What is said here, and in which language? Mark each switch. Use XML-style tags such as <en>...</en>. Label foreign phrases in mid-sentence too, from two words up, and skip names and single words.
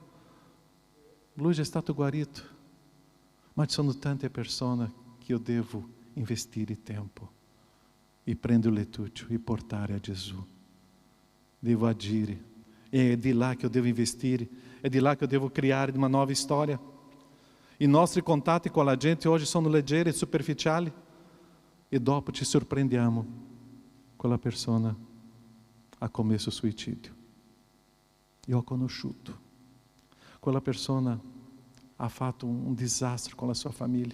<it>Lui è stato guarito, ma ci sono tante persone che io devo investire tempo e prendere il lettuccio e portare a Gesù. Devo agire, è di là che eu devo investire, è di là che eu devo criare</it> <pt>uma nova</pt> <it>storia. I nostri contatti con la gente oggi sono leggeri e superficiali e dopo ci sorprendiamo, quella persona ha commesso suicidio. Io ho conosciuto. Quella persona ha fatto un disastro con la sua famiglia.</it>